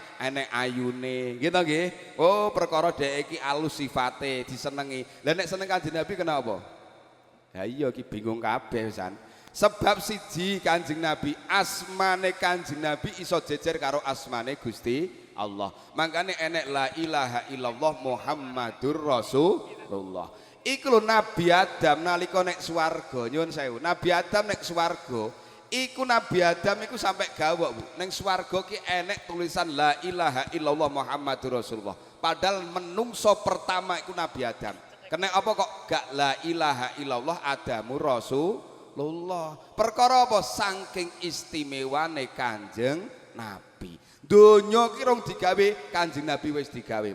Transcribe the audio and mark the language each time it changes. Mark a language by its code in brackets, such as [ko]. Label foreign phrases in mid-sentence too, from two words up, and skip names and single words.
[jv] Enek ayune, gitu nggih. Oh, perkara dhek iki alus sifate disenengi. Lah nek seneng Kanjeng Nabi kenapa? Ya iya iki bingung kabeh pisan. Sebab siji Kanjeng Nabi, asmane Kanjeng Nabi iso jejer karo asmane Gusti Allah. Makane enek [ar] لا إله إلا الله محمد رسول الله. [jv] Iku lho Nabi Adam nalika nek swarga, nyuwun sewu. Nabi Adam nek swarga iku Nabi Adam iku sampai gawok, Bu. Ning swarga ki enek tulisan [ar] لا إله إلا الله محمد رسول الله. [jv] Padahal menungso pertama iku Nabi Adam. Kena apa kok gak [ar] لا إله إلا الله آدم رسول الله. [jv] Perkara apa? Saking istimewane Kanjeng Nabi. Donya ki rong digawe, Kanjeng Nabi wis digawe.